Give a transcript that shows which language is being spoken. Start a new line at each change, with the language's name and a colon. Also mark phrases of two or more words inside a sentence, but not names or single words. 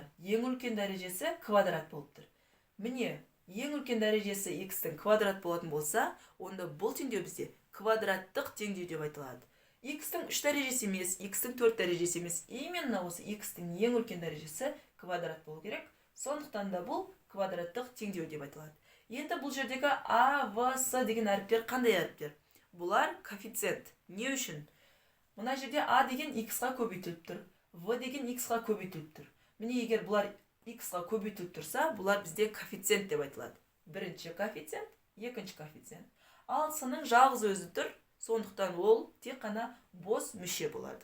Kazakh: Ең үлкен дәрежесі квадрат болып тұр. Міне, ең үлкен дәрежесі x-тің квадрат болатын болса, онда бұл теңдеу бізде квадраттық теңдеу деп айтылады. x-тің 3 дәрежесі емес, x-тің 4 дәрежесі емес. Именно осы x-тің ең үлкен дәрежесі квадрат болу керек. Сондықтан да бұл квадраттық теңдеу деп айтылады. Енді бұл жердегі а, в, с деген әріптер қандай әріптер? Бұлар коэффициент. Не үшін? Мына жерде а деген x-ға көбейтіліп тұр, в деген x-ға көбейтіліп тұр. Міне егер бұлар x-ға көбейтіліп тұрса, бұлар бізде коэффициент деп айтылады. Бірінші коэффициент, екінші коэффициент. Ал с-ның жалғыз өзі тұр, сондықтан ол тек қана бос мүше болады.